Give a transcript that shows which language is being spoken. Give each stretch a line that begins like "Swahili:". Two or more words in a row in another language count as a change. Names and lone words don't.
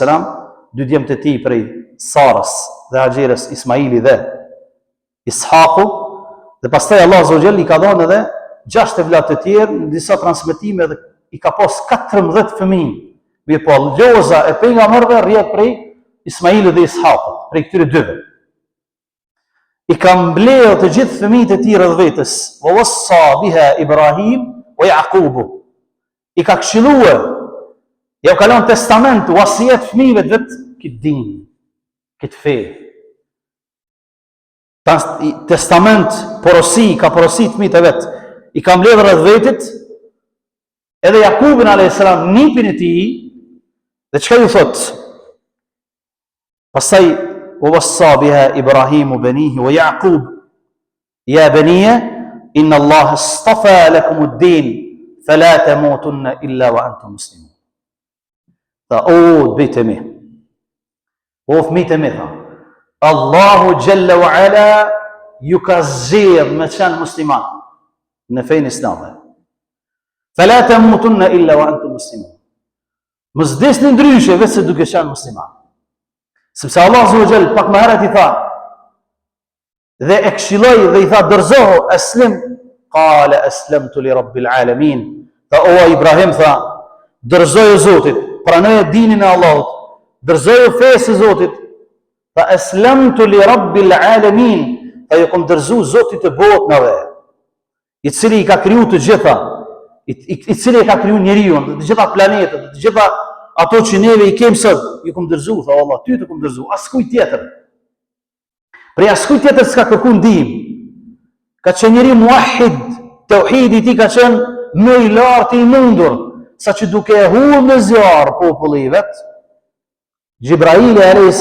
Albanian: dy djemtë e tij prej Sarës dhe Haxherës, Ismaili dhe Ishaku, dhe pastaj Allah
Arabic: عز وجل
Albanian: i ka dhënë edhe 6 vëllatë të tjerë, në disa transmetime dhe i ka pas 14 fëmijë. Mirë po, loza e pejgamberëve rrjet prej Ismailit dhe Ishakut, prej këtyre dyve. I ka mbledhur të gjithë fëmijët e tij rreth vetës.
Arabic: ووصى بها إبراهيم ويعقوب.
Albanian: I ka këshilluar, ja u ka lënë testament, wasiet fëmijëve të vet, këtë din, këtë fe. Testament, porosi, ka porosit fëmijët e vet. I ka mbledhur rreth vetit, edhe Jakubin a.s. nipin e tij, dhe çka ju thot? Pastaj u
Arabic: وصى بها إبراهيم بنيه ويعقوب يا بني إن الله اصطفى لكم الدين فلا تموتن إلا وأنتم مسلمون.
Albanian: Tha, o bitë mi, o fëmijët e mi, tha, Allahu
Arabic: جل وعلا
Albanian: ju ka zgjedhur me qenë musliman në fenë islame.
Arabic: فلا تموتن إلا وأنتم مسلمون.
Albanian: Mos vdesni ndryshe vetëm duke qenë musliman. Sepse Allah
Arabic: عز وجل
Albanian: pak më herët i tha, dhe e këshilloi dhe i tha, dorëzohu,
Arabic: أسلم قال أسلمت لرب العالمين.
Albanian: Tha, o Ibrahim, tha, dorëzoju Zotit, pranoje dinin e Allahut, dorëzoju fesë e Zotit. Tha,
Arabic: أسلمت لرب العالمين.
Albanian: Tha, ju kom dorëzu Zotit të botëve, i cili i ka kriju të gjitha, i cili i ka kriju njeriu, të gjitha planetet, të gjitha ato që neve i kemë sot, ju kom dërzu, tha Allah, ty të kom dërzu, askuj tjetër. Prej askuj tjetër s'ka kërku ndihmë. Ka qenë njeri muahid, tauhidi i tij ka qenë më i lartë i mundur, sa që duke e humbur në zjarr populli i vet, Gjibraili a.s.